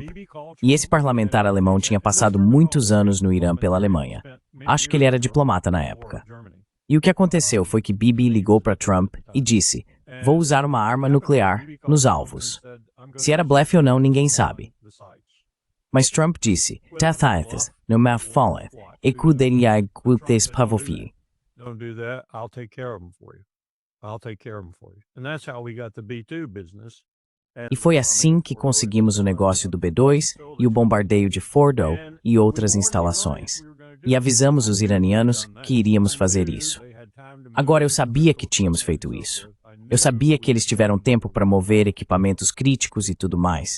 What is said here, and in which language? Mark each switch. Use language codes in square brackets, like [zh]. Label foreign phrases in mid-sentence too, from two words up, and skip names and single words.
[pt] E esse parlamentar alemão tinha passado muitos anos no Irã pela Alemanha. Acho que ele era diplomata na época. E o que aconteceu foi que Bibi ligou para Trump e disse: vou usar uma arma nuclear nos alvos. Se era blefe ou não, ninguém sabe. Mas Trump disse: Tathaithas, no ma falleth, e kudelhai gutes pavofi. [en] Don't do that, I'll take care of them for you. I'll take care of them for you. And that's how we got the B-2 business. [pt] E foi assim que conseguimos o negócio do B-2 e o bombardeio de Fordow e outras instalações. E avisamos os iranianos que iríamos fazer isso. Agora eu sabia que tínhamos feito isso. Eu sabia que eles tiveram tempo para mover equipamentos críticos e tudo mais.